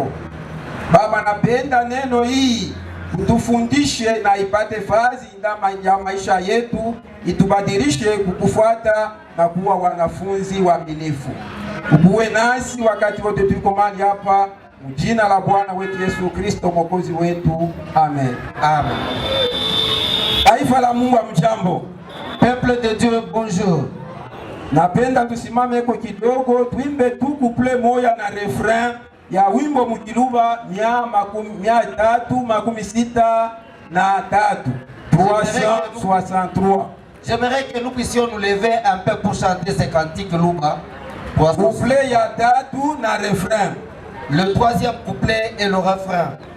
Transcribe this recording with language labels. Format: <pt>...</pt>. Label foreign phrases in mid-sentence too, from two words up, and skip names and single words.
<sw>Baba, napenda neno hii utufundishe na ipate fazi ndani ya maisha yetu, itubadilishe kukufuata na kuwa wanafunzi waaminifu. Uwe nasi wakati wote tuko mahali hapa, mjina la Bwana wetu Yesu Kristo mwokozi wetu. Amen. Amen. Taifa la Mungu, amjambo.</sw> <fr>Peuple de Dieu, bonjour.</fr> <sw>Napenda tusimame kwa kidogo tuimbe tu couple moya na refrain ya wimbo Mukiluba 363 363.</sw> <fr>J'aimerais que nous puissions nous lever un peu pour chanter ces cantiques Luba.</fr> <sw>Couplet ya tatu na refrain.</sw> <fr>Le troisième couplet et le refrain.</fr>